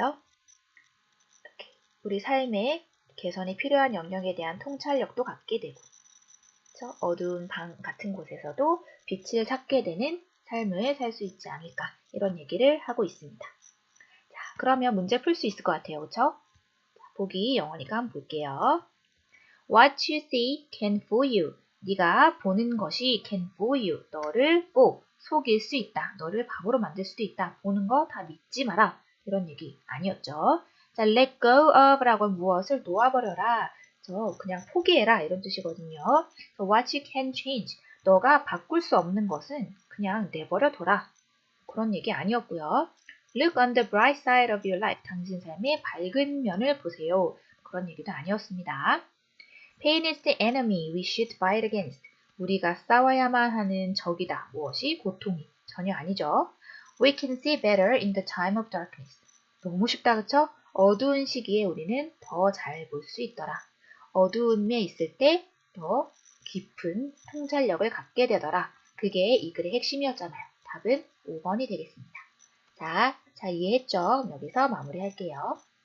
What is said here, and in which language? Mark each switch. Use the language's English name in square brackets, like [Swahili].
[Korean] 이렇게 우리 삶에 개선이 필요한 영역에 대한 통찰력도 갖게 되고 그렇죠? 어두운 방 같은 곳에서도 빛을 찾게 되는 삶을 살 수 있지 않을까 이런 얘기를 하고 있습니다. 자, 그러면 문제 풀 수 있을 것 같아요. 그렇죠? 보기 영어니까 한번 볼게요. [English] What you see can fool you. [Korean] 네가 보는 것이 [English] can fool you. [Korean] 너를 속일 수 있다. 너를 바보로 만들 수도 있다. 보는 거 다 믿지 마라. 이런 얘기 아니었죠. 자, [English] let go of [Korean] 라고 무엇을 놓아버려라. 그냥 포기해라 이런 뜻이거든요. [English] So what you can change. [Korean] 너가 바꿀 수 없는 것은 그냥 내버려둬라. 그런 얘기 아니었고요. [English] Look on the bright side of your life. [Korean] 당신 삶의 밝은 면을 보세요. 그런 얘기도 아니었습니다. [English] Pain is the enemy we should fight against. [Korean] 우리가 싸워야만 하는 적이다. 무엇이? 고통이. 전혀 아니죠. [English] We can see better in the time of darkness. [Korean] 너무 쉽다, 그쵸? 어두운 시기에 우리는 더 잘 볼 수 있더라. 어두움에 있을 때 더 깊은 통찰력을 갖게 되더라. 그게 이 글의 핵심이었잖아요. 답은 5번이 되겠습니다. 자, 이해했죠? 여기서 마무리할게요.